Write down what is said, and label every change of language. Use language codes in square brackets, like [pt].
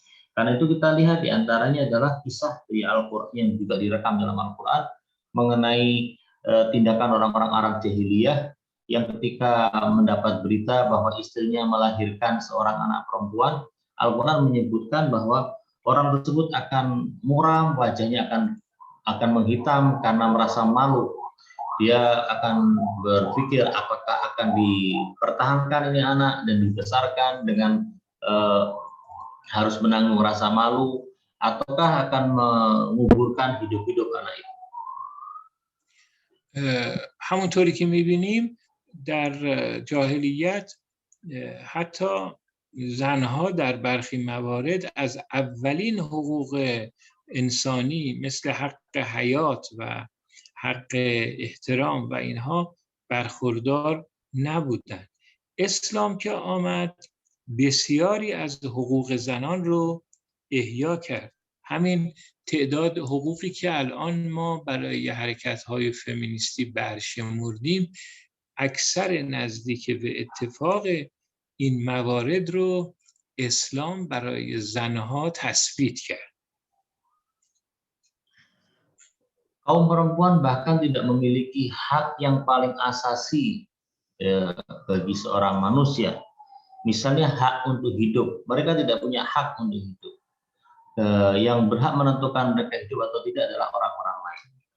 [id] Karena itu kita lihat di antaranya adalah kisah di Al-Quran yang juga direkam dalam Al-Quran mengenai tindakan orang-orang Arab jahiliyah yang ketika mendapat berita bahwa istrinya melahirkan seorang anak perempuan, Al-Quran menyebutkan bahwa orang tersebut akan muram, wajahnya akan menghitam karena merasa malu. Dia akan berpikir apakah akan dipertahankan ini anak dan dibesarkan dengan harus menanggung rasa malu, ataukah akan menguburkan hidup-hidup anak itu. [fa] همونطوری که می‌بینیم در جاهلیت حتی زنها در برخی موارد از اولین حقوق انسانی مثل حق حیات و حق احترام و اینها برخوردار نبودند. اسلام که آمد بسیاری از حقوق زنان رو احیا کرد. همین تعداد حقوقی که الان ما برای حرکت‌های فمینیستی برشمردیم اکثر نزدیک به اتفاق این موارد رو اسلام برای زنها تثبیت کرد. [id] Kaum perempuan bahkan tidak memiliki hak yang paling asasi bagi seorang manusia. Misalnya hak untuk hidup, mereka tidak punya hak untuk hidup. Yang berhak menentukan mereka hidup atau tidak adalah orang-orang lain.